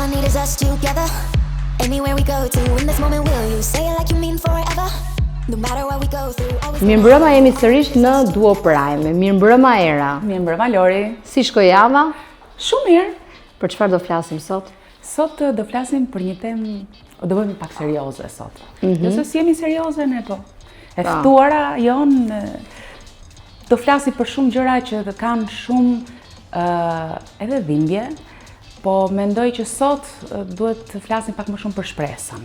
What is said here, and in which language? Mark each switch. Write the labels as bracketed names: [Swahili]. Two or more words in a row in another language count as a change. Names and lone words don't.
[English] is us together. Anywhere we go to, in this moment will you say it like you mean forever? No matter what we go through, always. [Albanian] Mirëmbrëma, jemi sërish në Duo Prime. Mirëmbrëma Era. Mirëmbrëma Lori. Si shkoj java? Shumë mirë. Për çfarë do flasim sot? Sot do flasim për një temë, do bëjmë pak serioze sot. Nëse si jemi serioze ne po. E ftuara jon do flasi për shumë gjëra që kanë shumë edhe dhimbje, po mendoj që sot duhet të flasim pak më shumë për shpresën.